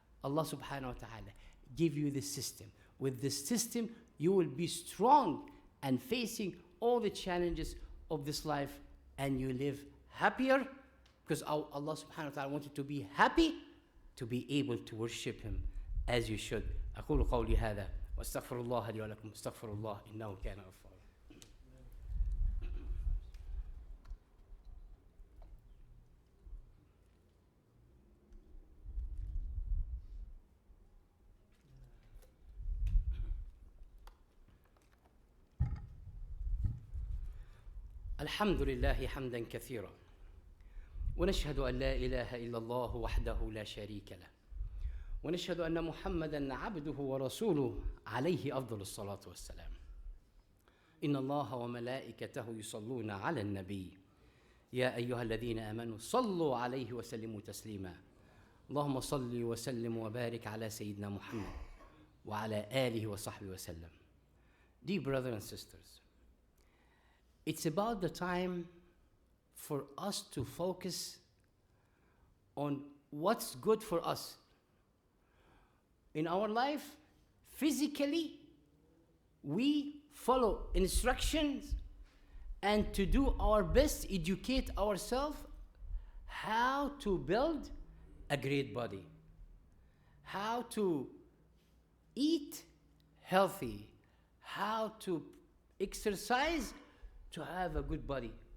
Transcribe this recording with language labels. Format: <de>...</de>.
<en>Allah subhanahu wa ta'ala give you this system. With this system, you will be strong and facing all the challenges of this life, and you live happier, because Allah subhanahu wa ta'ala wanted to be happy, to be able to worship Him as you should.</en> <ar>أقول قولي هذا واستغفر الله لي ولكم استغفر الله إنه كان غفارا. الحمد لله حمدا كثيرا ونشهد أن لا إله إلا الله وحده لا شريك له ونشهد أن محمدا عبده ورسوله عليه أفضل الصلاة والسلام. إن الله وملائكته يصلون على النبي يا أيها الذين آمنوا صلوا عليه وسلموا تسليما. اللهم صل وسلم وبارك على سيدنا محمد وعلى آله وصحبه وسلم.</ar> <en>Dear brothers and sisters, it's about the time for us to focus on what's good for us in our life. Physically, we follow instructions and to do our best, educate ourselves how to build a great body, how to eat healthy, how to exercise to have a good body.</en>